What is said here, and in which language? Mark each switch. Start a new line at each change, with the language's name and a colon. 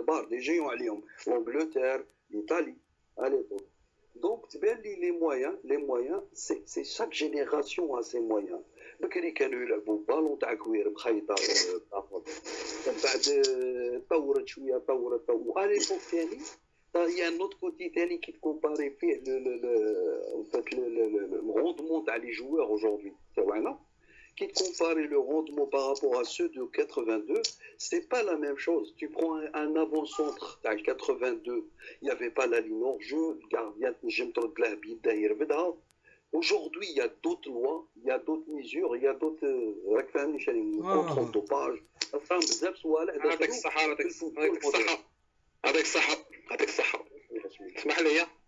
French: Des géants, l'Angleterre, l'Italie, à l'époque. Donc, les moyens, c'est chaque génération a ses moyens.
Arabic: بكري كانوا يلعبوا بالون تاع كوير مخيطه من بعد طورت شويه طورت وعلى ليبوك ثاني هي نوت كوتي ثاني كي تكومباري فيه
French: le rendement
Arabic: تاع لي
French: joueurs aujourd'hui
Arabic: تاعنا كي تكومباري
French: le rendement par rapport à ceux de 82 c'est pas la même chose. Tu prends un avant-centre تاع 82 il y avait pas la ligne hors jeu le gardien
Arabic: نجم ترد له بيده يرفدها.
French: Aujourd'hui, il y a d'autres lois, il y a d'autres mesures, il y a d'autres contrôles de dopage.
Arabic: يعطيك الصحة يعطيك الصحة اسمح لي.